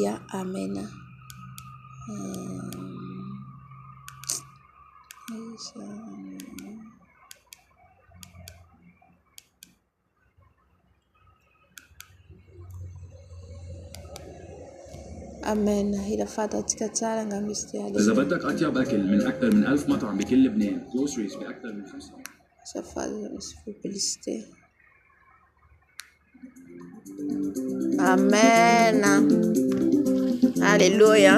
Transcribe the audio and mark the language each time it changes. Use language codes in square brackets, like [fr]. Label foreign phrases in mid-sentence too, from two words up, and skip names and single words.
[mg] Amen. Amen. hira fatantsika tsara nga misy ty. [ar] إذا بدك أطيب أكل من أكثر من 1000 مطعم بكل لبنان، groceries بأكثر من 5. [fr] Publicité. Amen. Alléluia.